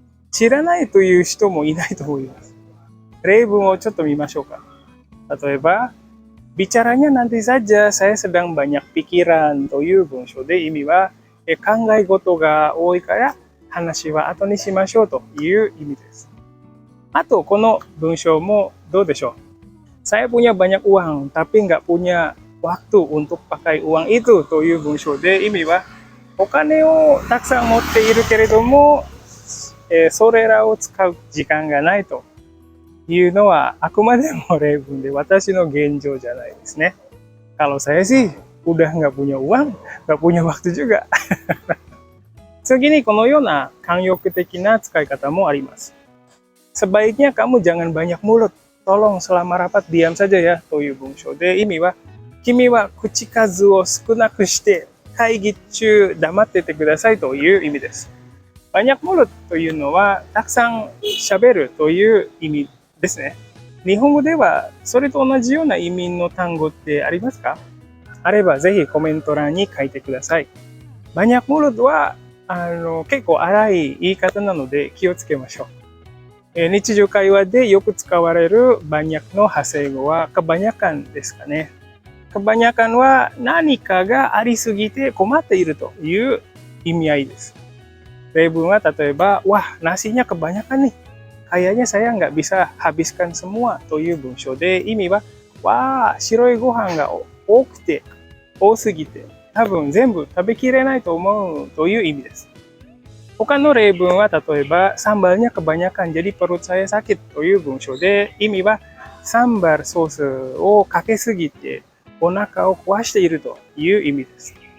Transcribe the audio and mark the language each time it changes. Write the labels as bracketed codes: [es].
[ja] 知らないという人もいないと思います。例文をちょっと見ましょうか。例えば、 [id] bicaranya nanti saja, saya sedang banyak pikiran [ja] という文章で意味は考え事が多いから話は後にしましょうという意味です。あと、この文章もどうでしょう。 [id] saya punya banyak uang tapi nggak punya waktu untuk pakai uang itu [ja] という文章で意味はお金をたくさん持っているけれども、それらを使う時間がないというのはあくまでも例文で私の現状じゃないですね。 [id] Kalau saya sih udah nggak punya uang, nggak punya waktu juga. [ja] 次にこのような慣用句的な使い方もあります。 [id] Sebaiknya kamu jangan banyak mulut. Tolong selama rapat diam saja ya [ja] という文章で、意味は君は口数を少なくして会議中黙っててくださいという意味です。 banyak mulut というのはたくさん喋るという意味ですね。日本語ではそれと同じような意味の単語ってありますか？あればぜひコメント欄に書いてください。banyak mulut は結構荒い言い方なので気をつけましょう。日常会話でよく使われるbanyakの派生語はkebanyakanですかね。 kebanyakanは何かがありすぎて困っているという意味合いです。例文は例えば、 [id] wah nasinya kebanyakan nih. Kayaknya saya nggak bisa habiskan semua [ja] という文章で、意味は、わあ、白いご飯が多くて、多すぎて、多分全部食べきれないと思うという意味です。他の例文は例えば、 [id] sambalnya kebanyakan jadi perut saya sakit [ja] という文章で、意味は、サンバルソースをかけすぎてお腹を壊しているという意味です。